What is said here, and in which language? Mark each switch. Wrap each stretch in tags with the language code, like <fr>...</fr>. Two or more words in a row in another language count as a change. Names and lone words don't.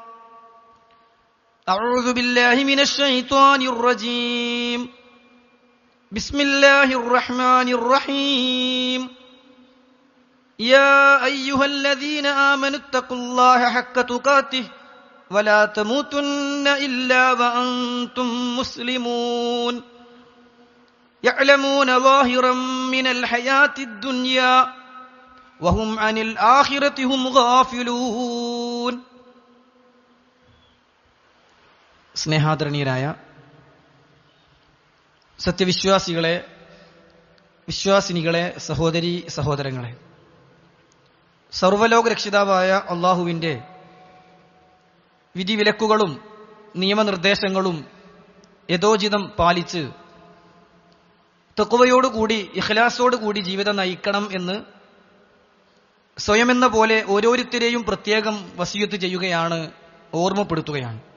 <ar>أعوذ بالله من الشيطان الرجيم بسم الله الرحمن الرحيم يا أيها الذين آمنوا اتقوا الله حق تقاته ولا تموتن إلا وأنتم مسلمون يعلمون ظاهرا من الحياة الدنيا وهم عن الآخرة هم غافلون.</ar> <ml>സ്നേഹാദരണീയരായ സത്യവിശ്വാസികളെ, വിശ്വാസിനികളെ, സഹോദരീ സഹോദരങ്ങളെ, സർവ്വലോക രക്ഷിതാവായ അള്ളാഹുവിന്റെ വിധിവിലക്കുകളും നിയമനിർദ്ദേശങ്ങളും യഥോചിതം പാലിച്ച് തഖ്വയോടുകൂടി ഇഖ്ലാസോടുകൂടി ജീവിതം നയിക്കണം എന്ന് സ്വയമെന്ന പോലെ ഓരോരുത്തരെയും പ്രത്യേകം വസിയത്ത് ചെയ്യുകയാണ്, ഓർമ്മപ്പെടുത്തുകയാണ്.</ml>